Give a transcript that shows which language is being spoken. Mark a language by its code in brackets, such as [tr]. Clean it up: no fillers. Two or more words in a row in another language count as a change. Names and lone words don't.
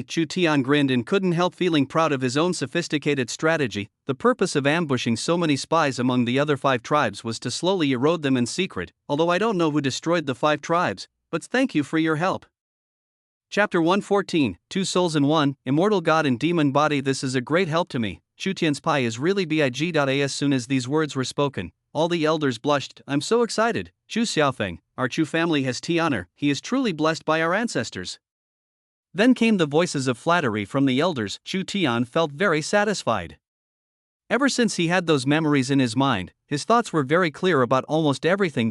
[en] Chu Tian grinned and couldn't help feeling proud of his own sophisticated strategy. The purpose of ambushing so many spies among the other 5 tribes was to slowly erode them in secret, although I don't know who destroyed the 5 tribes, but thank you for your help. Chapter 114, 2 Souls in One, Immortal God and Demon Body. This is a great help to me. Chu Tian's pi is really big. As soon as these words were spoken, all the elders blushed. I'm so excited. Chu Xiaofeng, our Chu family has Tianer, he is truly blessed by our ancestors. Then came the voices of flattery from the elders. Chu Tian felt very satisfied. Ever since he had those memories in his mind, his thoughts were very clear about almost everything.